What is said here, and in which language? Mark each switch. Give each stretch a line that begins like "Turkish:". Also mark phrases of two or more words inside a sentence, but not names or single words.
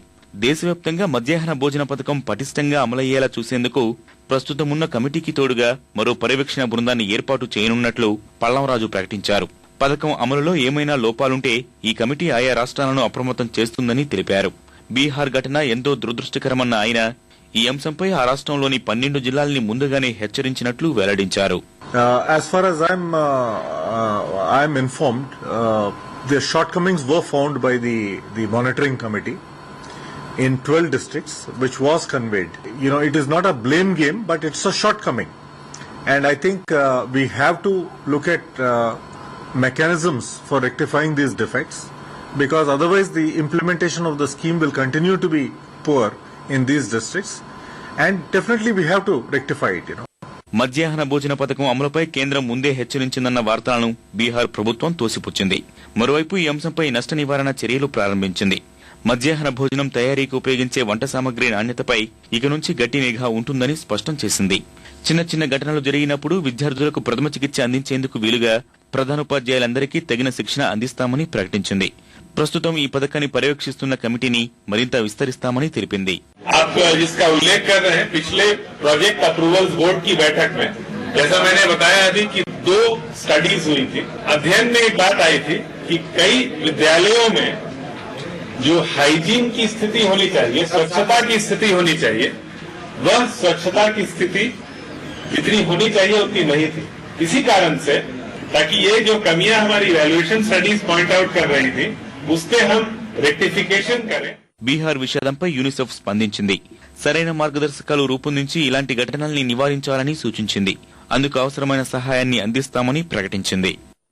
Telugu: దేశవ్యాప్తంగా మధ్యాహ్న భోజన పథకం పటిష్టంగా అమలయ్యేలా చూసేందుకు ప్రస్తుతమున్న కమిటీకి తోడుగా మరో పర్యవేక్షణ బృందాన్ని ఏర్పాటు చేయనున్నట్లు పళ్లంరాజు ప్రకటించారు. పథకం అమలులో ఏమైనా లోపాలుంటే ఈ కమిటీ ఆయా రాష్ట్రాలను అప్రమత్తం చేస్తుందని తెలిపారు. బీహార్ ఘటన ఎంతో దురదృష్టకరమన్న ఆయన ఈ అంశంపై ఆ రాష్ట్రంలోని 12 జిల్లాల్ని ముందుగానే హెచ్చరించినట్లు వెల్లడించారు.
English: As far as I'm informed, the shortcomings were found by the monitoring committee in 12 districts, which was conveyed. It is not a blame game, but it's a shortcoming, and I think we have to look at mechanisms for rectifying these defects, because otherwise the implementation of the scheme will continue to be poor in these districts, and definitely we have to rectify it.
Telugu: మధ్యాహ్న భోజన పథకం అమలుపై కేంద్రం ముందే హెచ్చరించిందన్న వార్తలను బీహార్ ప్రభుత్వం తోసిపుచ్చింది. మరోవైపు ఈ అంశంపై నష్ట నివారణ చర్యలు ప్రారంభించింది. మధ్యాహ్న భోజనం తయారీకి ఉపయోగించే వంట సామగ్రి నాణ్యతపై ఇక నుంచి గట్టి నిఘా ఉంటుందని స్పష్టం చేసింది. చిన్న చిన్న ఘటనలు జరిగినప్పుడు విద్యార్థులకు ప్రథమ చికిత్స అందించేందుకు వీలుగా ప్రధానోపాధ్యాయులందరికీ తగిన శిక్షణ అందిస్తామని ప్రకటించింది. ప్రస్తుతం ఈ పథకాన్ని పర్యవేక్షిస్తున్న కమిటీని మరింత విస్తరిస్తామని తెలిపింది.
English: project approvals board
Hindi: की बैठक में जैसा मैंने बताया अभी कि 2 स्टडीज हुई थी. अध्ययन में एक बात आई थी कि कई विद्यालयों में जो हाइजीन की स्थिति होनी चाहिए, स्वच्छता की स्थिति होनी चाहिए, वह स्वच्छता की स्थिति जितनी होनी चाहिए उतनी नहीं थी. इसी कारण से ताकि ये जो कमियां हमारी
English: evaluation studies point out
Hindi: कर रही थी उसके हम रेक्टिफिकेशन करें.
Telugu: బీహార్ విషాదంపై యూనిసెఫ్ స్పందించింది. సరైన మార్గదర్శకాలు రూపొందించి ఇలాంటి ఘటనల్ని నివారించాలని సూచించింది. అందుకు అవసరమైన సహాయాన్ని అందిస్తామని ప్రకటించింది.